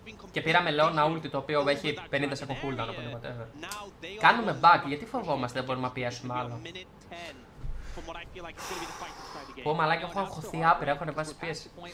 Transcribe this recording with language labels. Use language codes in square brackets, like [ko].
[el] Και πήραμε Leona ulti το οποίο έχει 50 second cooldown, οπότε whatever. Κάνουμε back, γιατί φοβόμαστε, δεν μπορούμε να πιέσουμε άλλο. [en] from what I feel like is going to be the fight inside the game. [el] Πω μαλάκα, έχω αγχωθεί άπειρα, έχω ανεβάσει πίεση.